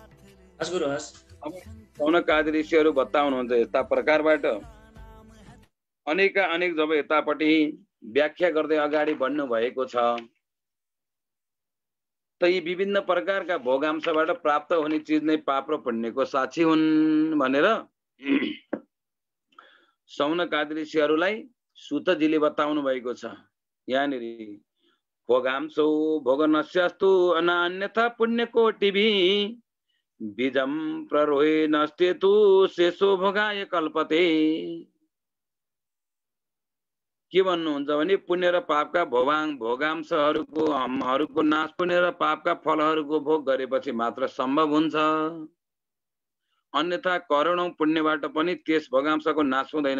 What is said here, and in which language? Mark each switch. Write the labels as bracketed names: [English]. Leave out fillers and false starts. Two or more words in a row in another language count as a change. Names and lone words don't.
[Nepali] अब सौनकादि ऋषिहरू बताउनुहुन्छ यस्ता प्रकारबाट अनेका अनेक जब यतापट्टि व्याख्या गर्दै अगाडि बढ्नु भएको छ त यी विभिन्न प्रकारका भोगांशबाट प्राप्त हुने चिज नै पाप र पुण्यको साक्षी हुन् भनेर सौनकादि ऋषिहरूलाई सुतजीले बताउनु भएको छ। [Sanskrit] यहाँनिर भोगांशो भोगनस्यस्तु अनान्यथा पुण्यकोटिभि बीजम प्ररोहे नस्तेतु शेषो भोगाय कल्पते। [Nepali] के भन्नुहुन्छ भने पुण्य र पापका भोगांशहरूको नाश, पुण्य र पापका फलहरूको भोग गरेपछि मात्र सम्भव हुन्छ। अन्यथा करोडौं पुण्यबाट पनि त्यस भोगांशको नाश हुँदैन।